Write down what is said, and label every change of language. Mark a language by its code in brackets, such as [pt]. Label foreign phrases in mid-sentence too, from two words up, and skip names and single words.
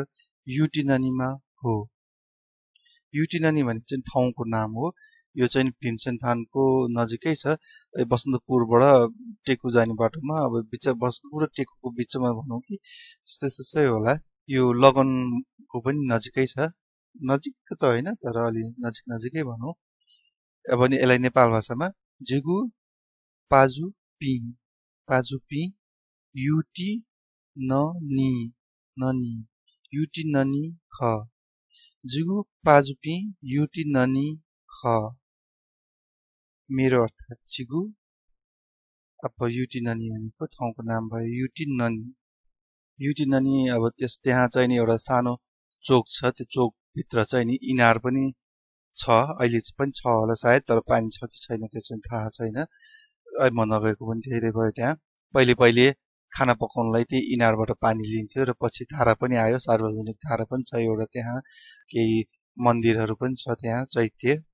[ne] युटिननीमा हो युटिननी भने चाहिँ ठाउँको नाम हो यो चाहिँ भीमसेनथानको नजिकै छ बसन्तपुरबाट टेकु जाने बाटोमा अब बसन्तपुर र टेकुको बिचमा भनौँ कि त्यस्तै होला यो लगनको पनि नजिकै छ नजिक त होइन तर अलि नजिकै भनौँ अब नि यसलाई नेपाल भाषामा [new] जुगु पाजु पी युटी ननी ननी युटी ननी ख जुगु पाजुपी युटी ननी ख [ne] मेरो अर्थात् चिगु अब युटी ननी भनेको ठाउँको नाम भयो युटी ननी अब त्यहाँ चाहिँ नि एउटा सानो चोक छ त्यो चोक भित्र चाहिँ नि इनार पनि छ अहिले पनि छ होला सायद तर पानी छ कि छैन त्यो चाहिँ थाहा छैन म नगएको पनि धेरै भयो त्यहाँ पहिले खाना पकाउनलाई त्यही इनारबाट पानी लिन्थ्यो र पछि धारा पनि आयो सार्वजनिक धारा पनि छ एउटा त्यहाँ केही मन्दिरहरू पनि छ त्यहाँ चैत्य